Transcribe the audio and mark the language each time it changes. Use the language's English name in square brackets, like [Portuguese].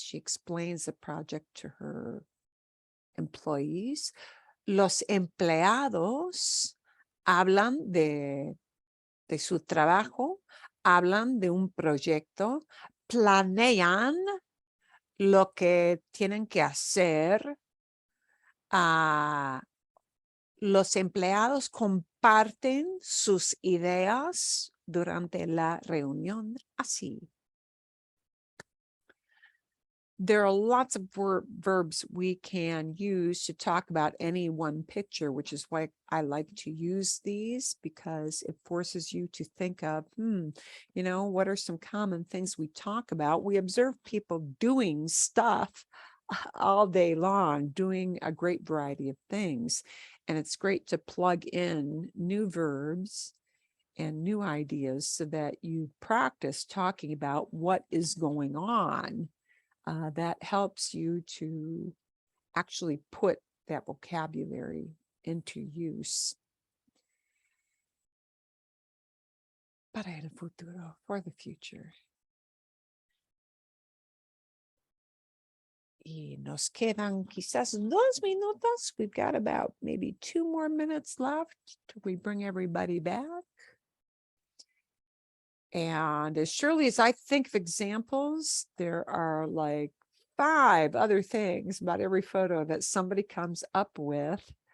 [English] She explains the project to her employees. [Spanish] Los empleados hablan de su trabajo, hablan de un proyecto, planean lo que tienen que hacer. Los empleados comparten sus ideas durante la reunión. Así. [English] There are lots of verbs we can use to talk about any one picture, which is why I like to use these, because it forces you to think of, what are some common things we talk about? We observe people doing stuff all day long, doing a great variety of things. And it's great to plug in new verbs and new ideas so that you practice talking about what is going on. That helps you to actually put that vocabulary into use. [Spanish] Para el futuro, [English] for the future. [Spanish] Y nos quedan quizás 2 minutos. [English] We've got about maybe 2 more minutes left till we bring everybody back. And as surely as I think of examples, there are like 5 other things about every photo that somebody comes up with.